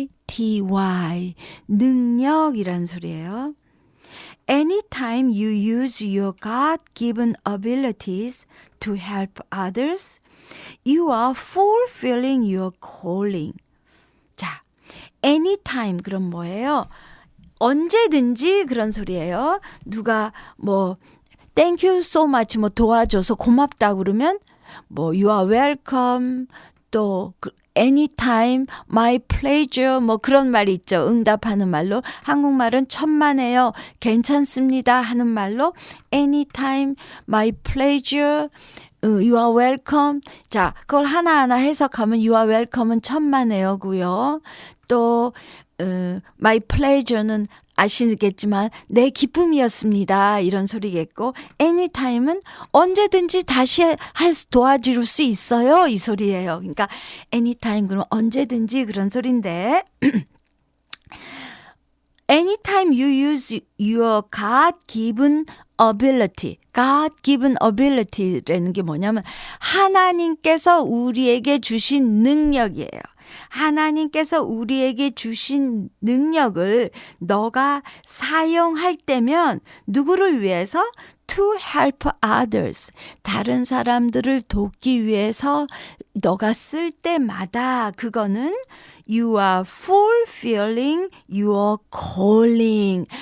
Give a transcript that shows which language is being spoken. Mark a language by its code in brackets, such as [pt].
[ko] A-B-I-L-I-T-Y 능력이란 소리예요. [en] Anytime you use your God-given abilities to help others, you are fulfilling your calling. [ko] 자, anytime 그럼 뭐예요? 언제든지 그런 소리예요. 누가 뭐 [en] thank you so much [ko] 뭐 도와줘서 고맙다 그러면 뭐 [en] you are welcome [ko] 또 [en] anytime, my pleasure [ko] 뭐 그런 말이 있죠. 응답하는 말로 한국말은 천만에요. 괜찮습니다 하는 말로 [en] anytime, my pleasure You are welcome. [ko] 자, 그걸 하나하나 해석하면 [en] You are welcome [ko] 은 천만에요고요. 또 My pleasure는 아시겠지만 내 기쁨이었습니다. 이런 소리겠고 anytime은 언제든지 다시 도와줄 수 있어요. 이 소리예요. 그러니까 [en] anytime [ko] 그러면 언제든지 그런 소리인데 [en] anytime you use your God-given ability. [ko] God-given ability라는 게 뭐냐면 하나님께서 우리에게 주신 능력이에요. 하나님께서 우리에게 주신 능력을 너가 사용할 때면 누구를 위해서? [en] To help others. [ko] 다른 사람들을 돕기 위해서 너가 쓸 때마다 그거는 [en] You are fulfilling your calling.